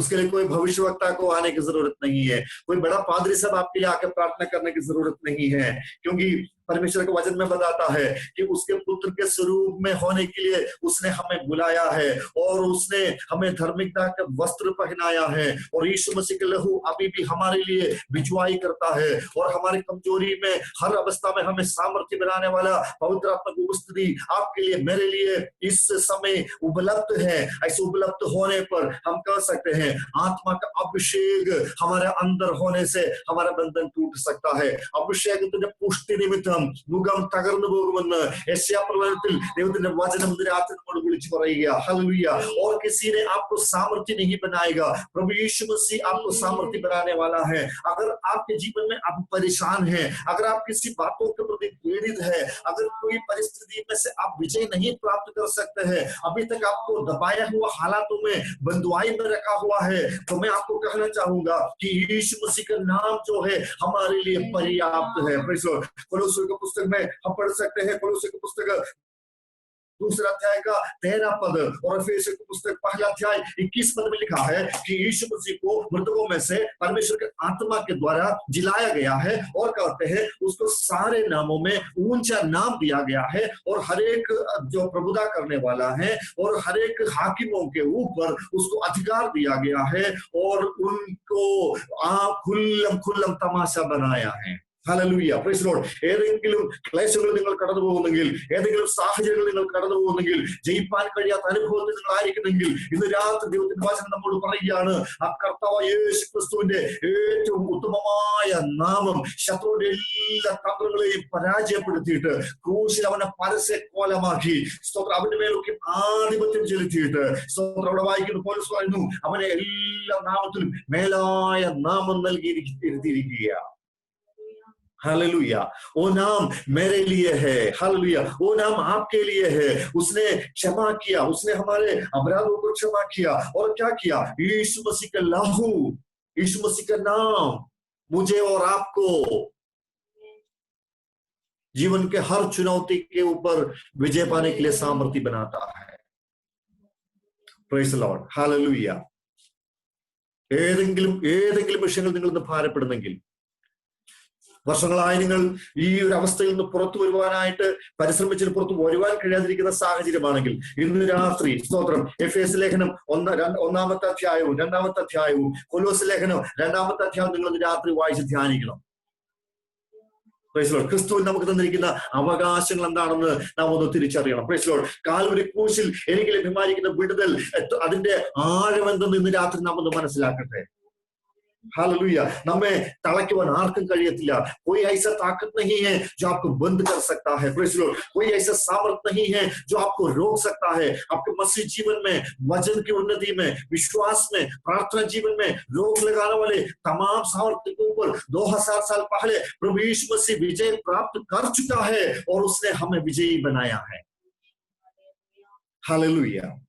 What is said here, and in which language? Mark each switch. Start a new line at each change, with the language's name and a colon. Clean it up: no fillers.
Hindi: उसके लिए कोई भविष्यवक्ता को आने की जरूरत नहीं है, कोई बड़ा पादरी सब आपके लिए आकर प्रार्थना करने की जरूरत नहीं है, क्योंकि परमेश्वर के वचन में बताता है कि उसके पुत्र के स्वरूप में होने के लिए उसने हमें बुलाया है और उसने हमें धार्मिकता का वस्त्र पहनाया है और यीशु मसीह के लहू अभी भी हमारे लिए बिचवाई करता है और हमारी कमजोरी में हर अवस्था में हमें सामर्थ्य बनाने वाला पवित्र आत्मा की उपस्थिति आपके लिए, मेरे लिए इस समय उपलब्ध है। ऐसे उपलब्ध होने पर हम कह सकते हैं आत्मा का अभिषेक हमारे अंदर होने से हमारा बंधन टूट सकता है। अभिषेक तुझे पुष्टि निमित्त
Malayalam: മുഖം തകർന്നു പോകുമെന്ന് യെശയ്യാ പ്രവചനത്തിൽ ദൈവത്തിന്റെ വചനം ഇന്ന് രാത്രി നമ്മോട് വിളിച്ചു പറയുക. ഹല്ലേലൂയ.
Hindi: और किसी ने आपको सामर्थ्य नहीं बनाएगा, प्रभु यीशु मसीह आपको सामर्थ्य बनाने वाला है. अगर आपके जीवन में आप परेशान हैं, अगर आप किसी बातों के प्रति पीड़ित है, अगर कोई परिस्थिति में से आप विजय नहीं प्राप्त कर सकते हैं, अभी तक आपको दबाया हुआ हालातों में बंधुआई में रखा हुआ है, तो मैं आपको कहना चाहूंगा कि यीशु मसीह का नाम जो है हमारे लिए पर्याप्त है. कोलोसियों की पुस्तक में हम पढ़ सकते हैं, कोलोसियों की पुस्तक दूसरा अध्याय का 13 पद और एफेसियों की पुस्तक पहला अध्याय 21 पद में लिखा है कि यीशु मसीह को मृतकों में से परमेश्वर के आत्मा के द्वारा जिलाया गया है, और कहते हैं उसको सारे नामों में ऊंचा नाम दिया गया है, और हर एक जो प्रभुता करने वाला है और हर एक हाकिमों के ऊपर उसको अधिकार दिया गया है, और उनको खुल्लम तमाशा बनाया है.
English: Hallelujah, praise the Lord.
Malayalam: ഏതെങ്കിലും ക്ലേശങ്ങൾ നിങ്ങൾ കടന്നു പോകുന്നെങ്കിൽ, ഏതെങ്കിലും സാഹചര്യങ്ങൾ നിങ്ങൾ കടന്നു പോകുന്നെങ്കിൽ, ജയിപ്പാൻ കഴിയാത്ത അനുഭവത്തിൽ നിങ്ങൾ ആയിരിക്കുന്നെങ്കിൽ, ഇന്ന് രാത്രി ദൈവത്തിന്റെ വചനം നമ്മോട് പറയുകയാണ്, ആ കർത്താവായ യേശു ക്രിസ്തുവിന്റെ ഏറ്റവും ഉത്തമമായ നാമം ശത്രുവിന്റെ എല്ലാ തന്ത്രങ്ങളെയും പരാജയപ്പെടുത്തിയിട്ട് ക്രൂശിൽ അവനെ പരസ്യക്കോലമാക്കി, സ്തോത്രം, അവന്റെ മേലൊക്കെ ആധിപത്യം ചെലുത്തിയിട്ട്, സ്തോത്രം, അവിടെ വായിക്കുന്ന പൗലോസ് പറയുന്നു, അവനെ എല്ലാ നാമത്തിലും മേലായ നാമം നൽകിയിരിക്കുകയാണ്.
Hindi: हालेलुया. वो नाम मेरे लिए है. हालेलुया. वो नाम आपके लिए है. उसने क्षमा किया, उसने हमारे अपराधों को क्षमा किया, और क्या किया? यीशु मसीह का लहू, यीशु मसीह का नाम मुझे और आपको जीवन के हर चुनौती के ऊपर विजय पाने के लिए सामर्थ्य बनाता है.
English: Praise the Lord. Hallelujah.
Malayalam: ഏതെങ്കിലും വിഷയങ്ങൾ നിങ്ങൾ ഇന്ന് ഭാരപ്പെടുന്നെങ്കിൽ, വർഷങ്ങളായി നിങ്ങൾ ഈ ഒരു അവസ്ഥയിൽ നിന്ന് പുറത്തു വരുവാനായിട്ട് പരിശ്രമിച്ചിട്ട് പുറത്തു വരുവാൻ കഴിയാതിരിക്കുന്ന സാഹചര്യമാണെങ്കിൽ, ഇന്ന് രാത്രി സ്തോത്രം, എഫേസ്യ ലേഖനം 1-ാമത്തെ അധ്യായവും 2-ാമത്തെ അധ്യായവും കൊലോസ്യ ലേഖനം 2-ാമത്തെ അധ്യായവും നിങ്ങൾ ഇന്ന് രാത്രി വായിച്ച് ധ്യാനിക്കണം. ക്രിസ്തുവിൽ നമുക്ക് തന്നിരിക്കുന്ന അവകാശങ്ങൾ എന്താണെന്ന് നാം ഒന്ന് തിരിച്ചറിയണം.
English: Praise Lord.
Malayalam: കാൽവരി ക്രൂശിൽ എനിക്ക് ലഭ്യമായിരിക്കുന്ന വിടുതൽ, അതിന്റെ ആഴമെന്തെന്ന് ഇന്ന് രാത്രി നാം ഒന്ന് മനസ്സിലാക്കട്ടെ.
Hindi: हालेलुया. हमें तड़कवन आर्कन करियतिया. कोई ऐसा ताकत नहीं है जो आपको बंद कर सकता है.
English: Praise the Lord.
Hindi: कोई ऐसा सामर्थ नहीं है जो आपको रोक सकता है. आपके मसीह जीवन में, वचन की उन्नति में, विश्वास में, प्रार्थना जीवन में रोक लगाने वाले तमाम सामर्थ्य के ऊपर 2000 साल पहले प्रभु यीशु मसीह विजय प्राप्त कर चुका है, और उसने हमें विजयी बनाया है. हालेलुया.